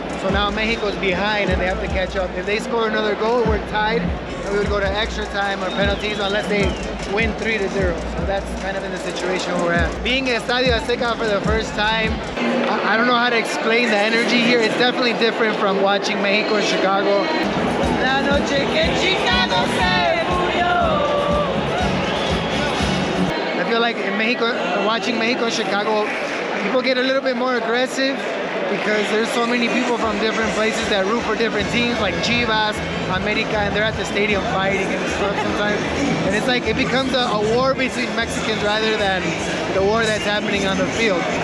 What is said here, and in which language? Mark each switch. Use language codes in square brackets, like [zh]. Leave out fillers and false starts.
[en] So now Mexico's behind and they have to catch up. If they score another goal, we're tied, and we would go to extra time or penalties unless they win 3-0. So that's kind of in the situation we're at. Being at Estadio Azteca for the first time, I don't know how to explain the energy here. It's definitely different from watching Mexico and Chicago. [es] La noche que Chicago se murió. [en] I feel like in Mexico, watching Mexico and Chicago, people get a little bit more aggressive because there's so many people from different places that root for different teams, like Chivas, América, and they're at the stadium fighting and stuff sometimes. And it's like it becomes a war between Mexicans rather than the war that's happening on the field.